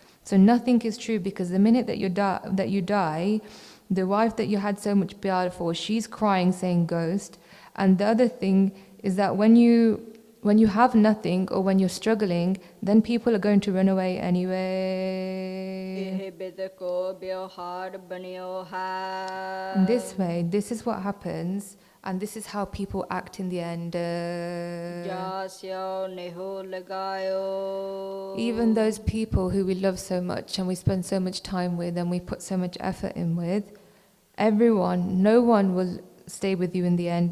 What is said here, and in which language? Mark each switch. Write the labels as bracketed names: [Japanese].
[English] So nothing is true, because the minute that you die, the wife that you had so much pyar for, she's crying saying ghost. And the other thing is that when you have nothing or when you're struggling, then people are going to run away anyway. [Braj] एह बिद को व्यवहार बन्यो है. [English] In this way, this is what happens, and this is how people act in the end. [Braj] जास्यो नेहो लगायो. [English] Even those people who we love so much and we spend so much time with and we put so much effort in with, no one will stay with you in the end.